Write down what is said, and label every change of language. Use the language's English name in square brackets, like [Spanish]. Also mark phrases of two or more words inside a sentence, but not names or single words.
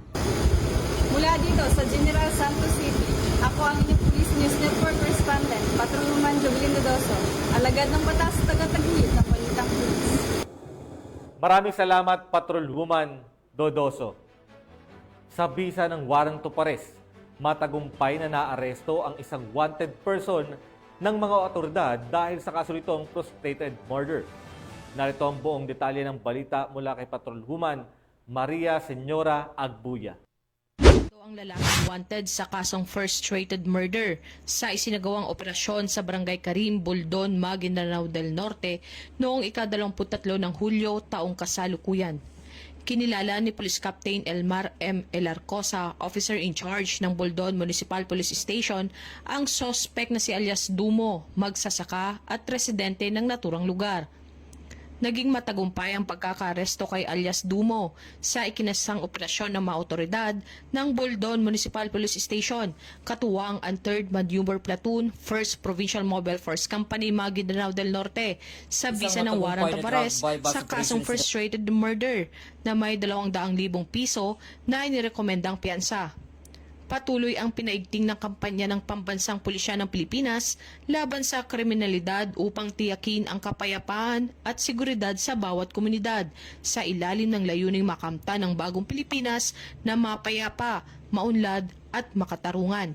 [Filipino] Mula dito sa General Santos City, ako ang inyong Police News Network Correspondent, Patrolwoman Jovelyn Dodoso, alagad ng batas taga-taguyod ng Balitang Pulis. Maraming salamat, Patrolwoman Dodoso. Sa bisa ng [English] warrant to arrest, [Filipino] matagumpay na naaresto ang isang [English] wanted person [Filipino] ng mga otoridad dahil sa kaso nitong [English] frustrated murder. [Filipino] Narito ang buong detalye ng balita mula kay Patrolwoman Maria Senyora Agbuya. Ang lalaking wanted sa kasong [English] frustrated murder [Filipino] sa isinagawang operasyon sa Barangay Karim, Buldon, Maguindanao del Norte noong ika-23 ng Hulyo taong kasalukuyan. Kinilala ni Police Captain Elmar M. Elarcosa, [English] officer in charge [Filipino] ng Buldon Municipal Police Station, ang sospek na si alias Dumo, magsasaka at residente ng naturang lugar. Naging matagumpay ang pagkakaresto kay alias Dumo sa ikinasang operasyon ng mga otoridad ng Buldon Municipal Police Station, katuwang ang 3rd Maneuver Platoon, 1st Provincial Mobile Force Company, Maguindanao del Norte, sa bisa ng [English] warrant of arrest [Filipino] sa kasong [English] frustrated murder [Filipino] na may 200,000 piso na inirekomendang piyansa. Patuloy ang pinaigting ng kampanya ng Pambansang Pulisya ng Pilipinas laban sa kriminalidad upang tiyakin ang kapayapaan at seguridad sa bawat komunidad sa ilalim ng layuning makamta ng bagong Pilipinas na mapayapa, maunlad at makatarungan.